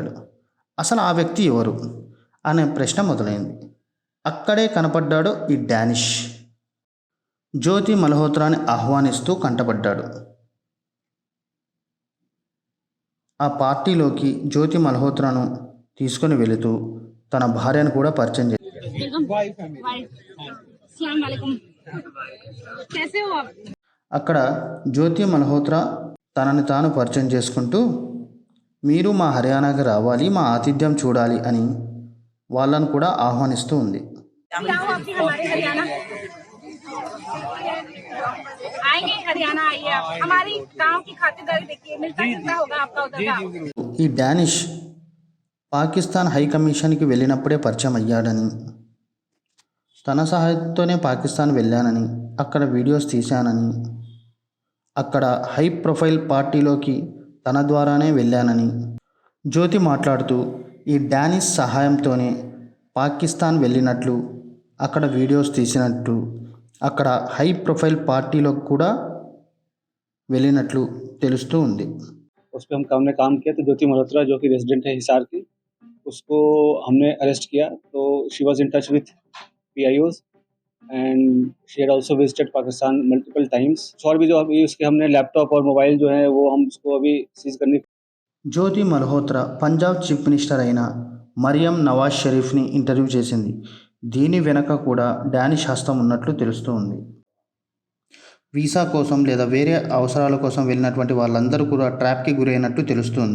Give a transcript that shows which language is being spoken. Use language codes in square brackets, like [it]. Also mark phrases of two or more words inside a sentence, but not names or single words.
[te] అసలు ఆ వ్యక్తి ఎవరు అనే ప్రశ్న మొదలైంది. అక్కడే కనపడ్డాడు ఈ డానిష్. జ్యోతి మల్హోత్రాని ఆహ్వానిస్తూ కంటపడ్డాడు. ఆ పార్టీలోకి జ్యోతి మల్హోత్రాను తీసుకుని వెళుతూ తన భార్యను కూడా పరిచయం చేశాడు. [hi] अस्सलाम वालेकुम, कैसे हो आप? [te] అక్కడ జ్యోతి మల్హోత్రా తనని తాను పరిచయం చేసుకుంటూ మీరు మా హర్యానాకి రావాలి, మా ఆతిథ్యం చూడాలి అని వాళ్ళను కూడా ఆహ్వానిస్తూ ఉంది. [hi] क्या हो आपकी हमारे हरियाणा? आएंगे हरियाणा, आइए आप हमारी गांव की खातिरदारी देखिए, मिलता जुलता होगा आपका उधर का। [te] ఈ డానిష్ పాకిస్తాన్ హై కమిషన్కి వెళ్ళినప్పుడే పరిచయం అయ్యాడని, తన సహాయంతోనే పాకిస్తాన్ వెళ్ళానని, అక్కడ వీడియోస్ తీశానని, అక్కడ [en] high profile [te] పార్టీలోకి తన ద్వారానే వెళ్ళానని జ్యోతి మాట్లాడుతూ ఈ డానిష్ సహాయంతోనే పాకిస్తాన్ వెళ్ళినట్లు, అక్కడ వీడియోస్ తీసినట్టు, అక్కడ [en] high profile [te] పార్టీలోకి కూడా వెళ్ళినట్లు తెలుస్తూ ఉంది. [hi] उस पर हमने काम किया तो ज्योति मल्होत्रा जो कि रेजिडेंट है हिसार की, उसको हमने अरेस्ट किया. [en] तो she was in touch with PIOs and she had also visited Pakistan multiple times. [hi] और भी जो अभी उसके हमने लैपटॉप और मोबाइल जो है वो हम उसको अभी सीज करने. [te] జ్యోతి మల్హోత్రా పంజాబ్ [en] chief minister [te] అయిన మరియం నవాజ్ షరీఫ్ని ఇంటర్వ్యూ చేసింది. దీని వెనక కూడా డానిష్ హస్తం ఉన్నట్లు తెలుస్తూ ఉంది. వీసా కోసం లేదా వేరే అవసరాల కోసం వెళ్ళినటువంటి వాళ్ళందరూ కూడా ట్రాప్కి గురైనట్లు తెలుస్తుంది.